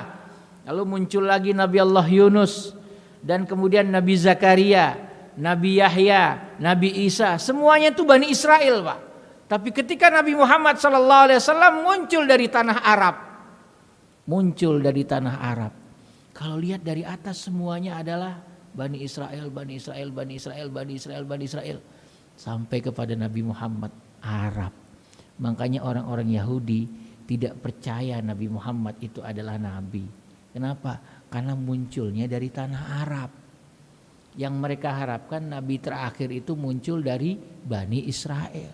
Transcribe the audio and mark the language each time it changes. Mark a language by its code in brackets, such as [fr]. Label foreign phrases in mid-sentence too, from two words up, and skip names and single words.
[id] Lalu muncul lagi Nabi Allah Yunus. Dan kemudian Nabi Zakaria, Nabi Yahya, Nabi Isa. Semuanya itu Bani Israel, Pak. Tapi ketika Nabi Muhammad SAW muncul dari tanah Arab. Muncul dari tanah Arab. Kalau lihat dari atas semuanya adalah Bani Israel, Bani Israel, Bani Israel, Bani Israel, Bani Israel. Sampai kepada Nabi Muhammad, Arab. Makanya orang-orang Yahudi tidak percaya Nabi Muhammad itu adalah Nabi. Kenapa? Karena munculnya dari tanah Arab. Yang mereka harapkan Nabi terakhir itu muncul dari Bani Israel.